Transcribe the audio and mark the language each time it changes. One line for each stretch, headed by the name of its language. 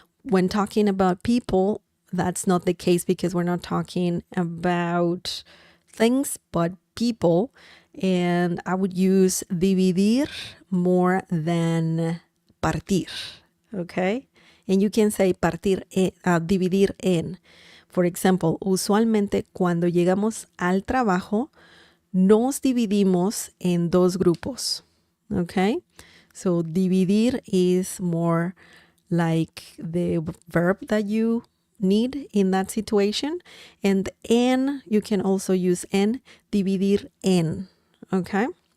English: When talking about people, that's not the case because we're not talking about things, but people. And I would use dividir more than partir, okay? And you can say dividir en. For example,
Spanish: usualmente cuando llegamos al trabajo, nos dividimos en dos grupos, okay?
English: So dividir is more like the verb that you need in that situation. And en, you can also use en, dividir en, okay?